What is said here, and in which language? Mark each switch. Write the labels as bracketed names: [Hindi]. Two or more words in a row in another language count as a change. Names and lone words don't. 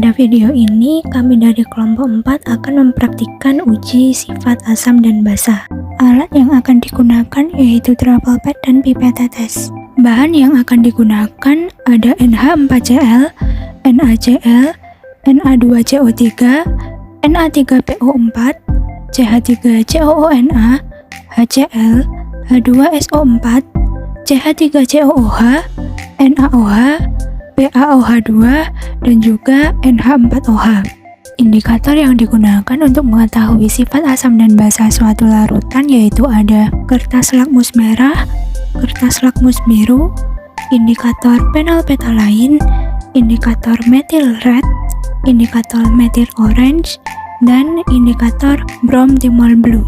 [Indonesian] video ini, kami dari kelompok 4 akan mempraktikkan uji sifat asam dan basa. Alat yang akan digunakan yaitu [English] travel pad [Indonesian] dan pipet tetes. Bahan yang akan digunakan ada NH4Cl, NaCl, Na2CO3, Na3PO4, CH3COONa, HCl, H2SO4, CH3COOH, NaOH, PaOH2, dan juga NH4OH. Indikator yang digunakan untuk mengetahui sifat asam dan basa suatu larutan yaitu ada kertas lakmus merah, kertas lakmus biru, indikator phenolphthalein, indikator [English] methyl red, [Indonesian] indikator [English] methyl orange, [Indonesian] dan indikator [English] bromthymol blue.